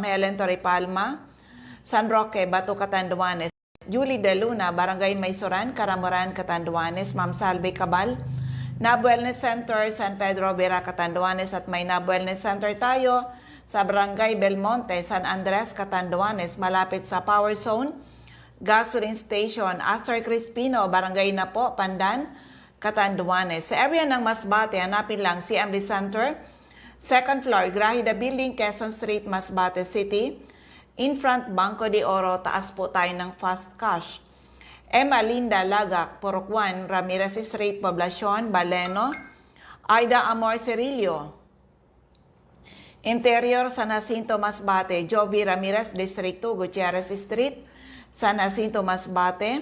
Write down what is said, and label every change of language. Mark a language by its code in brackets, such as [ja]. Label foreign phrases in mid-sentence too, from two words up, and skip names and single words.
[tl] Helen Torrepalma, San Roque, Bato Catanduanes, Julie De Luna, Barangay Maysoran, Caramoran, Catanduanes, Ma'am Salve Cabal, Nab Wellness Center, San Pedro, Vera Catanduanes, at may Nab Wellness Center tayo sa Barangay Belmonte, San Andres, Catanduanes, malapit sa Power Zone, Gasoline Station, Astor Crispino, Barangay Napo, Pandan, Catanduanes. Sa area ng Masbate, hanapin lang CMD Center, 2nd floor, Grahida Building, Quezon Street, Masbate City. [en] In front, [tl] Banco de Oro, taas po tayo ng Fast Cash. Emma Linda Lagak, Purok 1, Ramirez Street, Poblacion, Baleno. Aida Amor Cirillo, Interior, San Jacinto, Masbate. Jovi Ramirez, District 2, Gutierrez Street, San Jacinto, Masbate.